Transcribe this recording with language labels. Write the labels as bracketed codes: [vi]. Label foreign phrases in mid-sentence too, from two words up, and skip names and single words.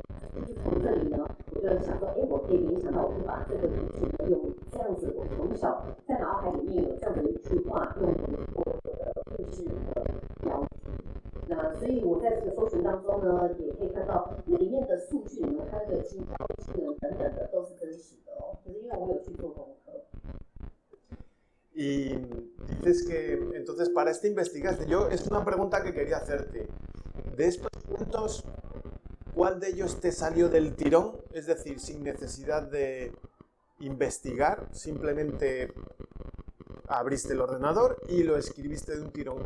[zh] 就是从这里呢，我就想说，我可以联想到，我可以把这个故事呢用这样子，我从小在脑海里面有这样的一句话，用我的故事的标题。那所以我在这个搜寻当中呢，也可以看到里面的数据呢，它这个金额等等的都是真实的哦，就是因为我有去做功课。 [es] Y dices que, entonces, para esta investigación, es una pregunta que quería hacerte. De estos puntos, ¿cuál de ellos te salió del tirón? Es decir, sin necesidad de investigar, simplemente abriste el ordenador y lo escribiste de un tirón.